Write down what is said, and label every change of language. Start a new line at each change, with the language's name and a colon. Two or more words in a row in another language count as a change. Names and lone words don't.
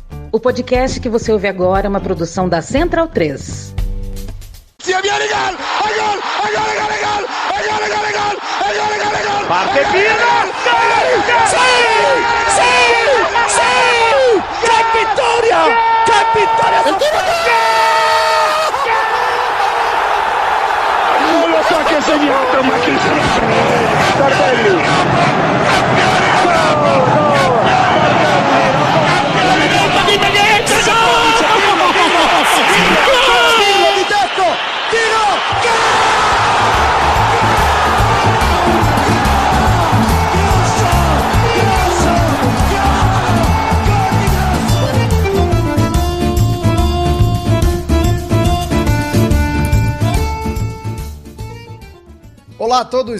Portuguese: O podcast que você ouve agora é uma produção da Central 3.
Italian: Parte Pina! Sì! Che vittoria! Non lo so che ha segnato, ma chi se lo sa? Tardelli!
Portuguese: Olá a todos,